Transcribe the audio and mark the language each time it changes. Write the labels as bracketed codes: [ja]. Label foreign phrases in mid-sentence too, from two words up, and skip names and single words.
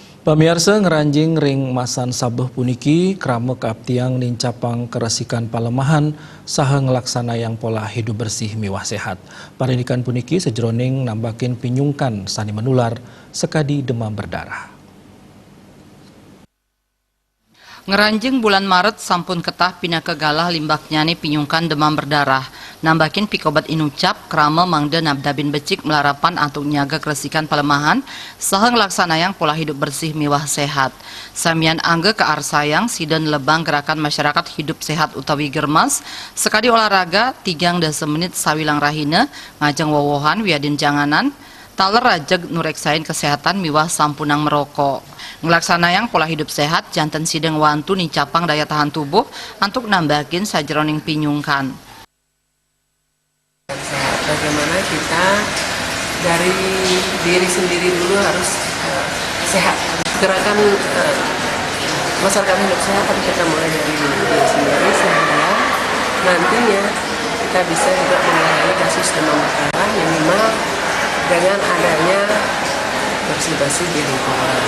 [ban] Pemirsa ngeranjing ring masan sabeh puniki krama keabtiang nincapang keresikan palemahan saha ngelaksana yang [id] pola hidup bersih [ban] miwah sehat. Parinikan puniki sejroning nambakin pinyungkan sani menular sekadi [id] demam berdarah. [ban] Ngeranjing bulan Maret sampun ketah pina kegalah limbaknya nih pinyungkan [id] demam berdarah. [ban] Nambakin pikobat inucap krama mangde nabdabin becik melarapan antuk nyaga keresikan pelemahan saha ngelaksana yang [id] pola hidup bersih [ban] miwah sehat. Samian angge ke arsayang sidan lebang [id] gerakan masyarakat hidup sehat [ban] utawi germas sekadi [id] olahraga 3 menit [ban] sawilang rahina ngajeng wowohan wiadin janganan taler rajeg nureksain kesehatan miwah sampunang merokok. Ngelaksana yang [id] pola hidup sehat [ban] janten sideng wantu nicapang [id] daya tahan tubuh untuk [ban] nambahin sajroning pinyungkan. [id] Bagaimana kita dari diri sendiri dulu harus sehat. Gerakan masyarakat hidup sehat harus kita mulai dari diri sendiri sehingga nantinya kita bisa juga mengurangi kasus demam berdarah minimal dengan adanya bersih-bersih di lingkungan.